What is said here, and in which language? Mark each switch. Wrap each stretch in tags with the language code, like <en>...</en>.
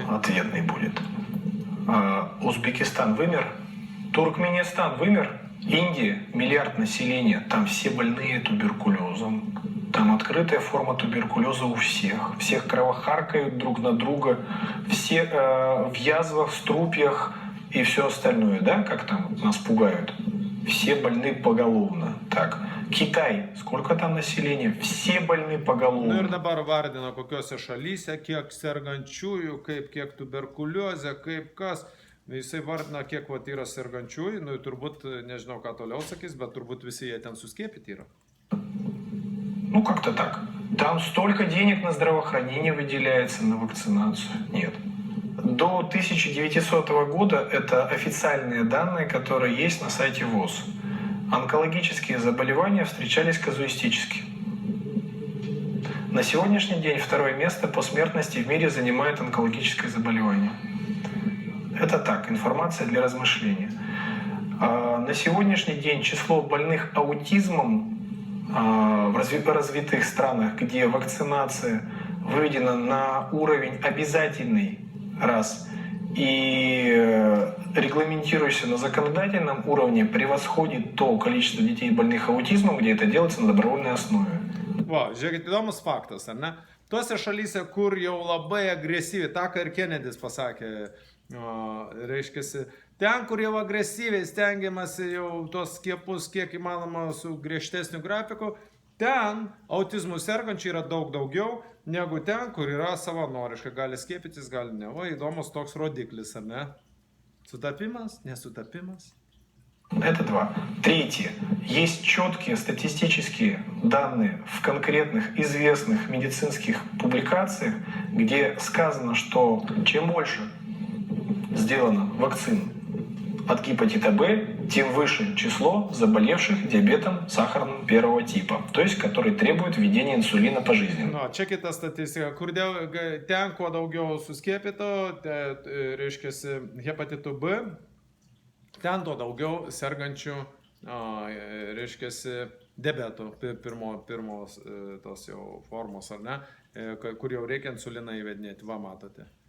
<ru>Ответный будет. Узбекистан вымер, Туркменистан вымер, Индия, миллиард населения, там все больные туберкулезом. Там открытая форма туберкулеза у всех. Всех кровохаркают друг на друга. Все в язвах, струпьях и все остальное, да, как там нас пугают. все больны поголовно. Так, Китай, сколько там населения? Все больны</ru> <lt>Nu ir</lt> <ru>поголовно.</ru> <lt>dabar vardina, kokiuose šalyse, kiek sergančiųjų, kiek tuberkuliozė, kaip kas. Jisai vardina, kiek vat yra sergančiųjų, nu turbūt, nežinau ką toliau sakys, bet turbūt visi jie ten suskiepyti yra.</lt> <ru>Ну, как-то так. Там столько денег на здравоохранение выделяется, на вакцинацию. Нет. До 1900 года это официальные данные, которые есть на сайте ВОЗ. Онкологические заболевания встречались казуистически. На сегодняшний день второе место по смертности в мире занимает онкологическое заболевание. Это так, информация для размышления. На сегодняшний день число больных аутизмом в развитых странах, где вакцинация выведена на уровень обязательный, раз, и регламентируется на законодательном уровне, превосходит то количество детей, больных аутизмом, где это делается на добровольной основе.</ru> <lt>Va, žiūrėkit, įdomus faktas, ar ne? Tuose šalyse, kur jau labai agresyviai, tą ką ir Kennedys pasakė, reiškia, ten, kur jau agresyviai stengiamasi jau tos skiepus kiek įmanoma su griežtesniu grafiku, ten autizmų sergančių yra daug daugiau negu ten, kur yra savanoriškai, gali skiepytis, gali ne. Va, įdomus toks rodiklis, ar ne? Sutapimas, nesutapimas.</lt> <ru>Это два. Третье. Есть четкие статистические данные в конкретных известных медицинских публикациях, где сказано, что чем больше сделано вакцин от гепатита Б, тем выше число заболевших диабетом сахарным первого типа, то есть который требует введения инсулина пожизненно.</ru> <lt>Na, čia kita statistika, kur ten, kuo daugiau suskiepito, reiškia, hepatitu B, ten tuo daugiau sergančių, reiškia, diabetų, pirmos tos jau formos, ar ne, kur jau reikia insuliną įvedinėti, va matote.</lt>